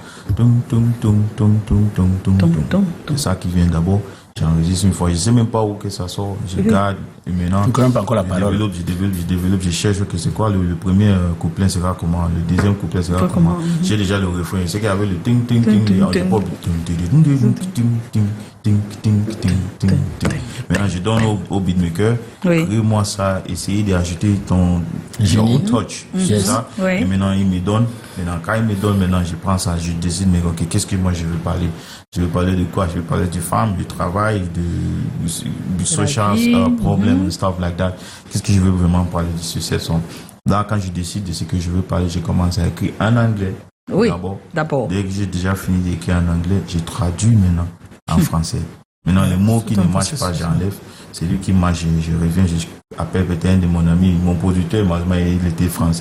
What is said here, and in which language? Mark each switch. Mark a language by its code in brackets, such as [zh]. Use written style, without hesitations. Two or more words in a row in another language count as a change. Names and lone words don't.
[fr] Tum, tum, tum, tum, tum, tum, tum, Tum, tum. tum, C'est ça qui vient d'abord. J'enregistre une fois, je sais même pas où que ça sort. Je garde et maintenant. Tu ne connais pas encore la parole. Je développe, je cherche que c'est quoi le premier couplet sera comment, le deuxième couplet sera comment. J'ai déjà le refrain, c'est qu'il y avait le ting ting ting, Ting, et on ting, dit pas ting ting ting ting ting ting ting ting ting. Maintenant je donne au beatmaker, Oui. crée-moi ça, essayer d'ajouter ton Génie. touch, c'est ça. Oui. Et maintenant il me donne, quand il me donne, maintenant je prends ça, je décide mais ok, qu'est-ce que moi je veux parler. Je veux parler de quoi? Je veux parler du femme, du travail, du social vie. [en] problem and stuff like that. [fr] Qu'est-ce que je veux vraiment parler du succès? Là, quand je décide de ce que je veux parler, je commence à écrire en anglais. Oui, D'abord. d'abord. Dès que j'ai déjà fini d'écrire en anglais, je traduis maintenant en français. Maintenant, les mots qui ne marchent pas, j'enlève. C'est lui qui marche, je reviens, je appelle peut-être un de mon ami, mon producteur, il était français.